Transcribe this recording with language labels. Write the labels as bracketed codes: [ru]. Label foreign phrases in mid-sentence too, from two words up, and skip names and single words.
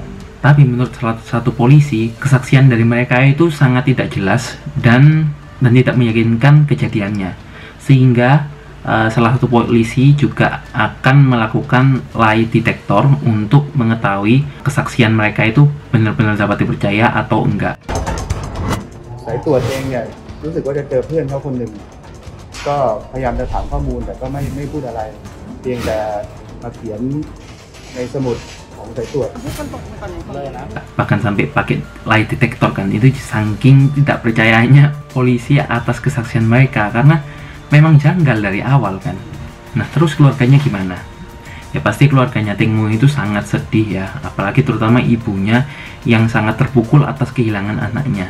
[id] Tapi menurut salah satu polisi, kesaksian dari mereka itu sangat tidak jelas dan tidak meyakinkan kejadiannya, sehingga salah satu polisi juga akan melakukan [en] lie detector [id] untuk mengetahui kesaksian mereka itu benar-benar dapat dipercaya atau enggak. [th] สายตรวจเองเนี่ยรู้สึกว่าจะเจอเพื่อนเขาคนหนึ่งก็พยายามจะถามข้อมูลแต่ก็ไม่พูดอะไรเพียงแต่มาเขียนในสมุดของสายตรวจ [id] Bahkan sampai pakai [en] lie detector [id] kan, itu saking tidak percayanya polisi atas kesaksian mereka karena memang janggal dari awal kan. Nah, terus keluarganya gimana? Ya pasti keluarganya Temo itu sangat sedih ya, apalagi terutama ibunya yang sangat terpukul atas kehilangan anaknya.